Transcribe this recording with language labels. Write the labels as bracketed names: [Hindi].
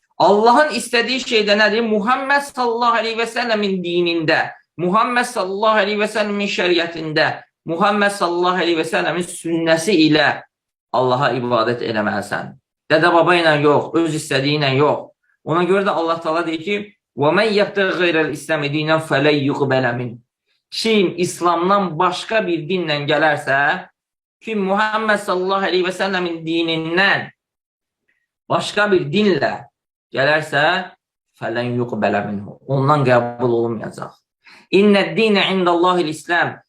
[Azerbaijani] Allahın istədiyi şeydə nədir? Muhammed sallallahu aleyhi və səlləmin dinində, Muhammed sallallahu aleyhi və səlləmin şəriətində, Muhammed sallallahu aleyhi və səlləmin sünnəsi ilə Allaha ibadət eləməlisən. Dədə-baba ilə yox, öz istədiyi ilə yox. Ona görə də Allah Taala deyir ki, [Arabic] وَمَنْ يَبْتَغِ غَيْرَ الْإِسْلَامِ دِينًا فَلَنْ يُقْبَلَ مِنْهُ. [Azerbaijani] Kim İslamdan başqa bir dinlə gələrsə, kim Muhammed sallallahu aleyhi və səlləmin dinindən başqa bir dinlə gələrsə, [Arabic] fələn yuqbələ minhu. [Azerbaijani] Ondan qəbul olunmayacaq. [Arabic] İnnəd dinə indəllahil İslam.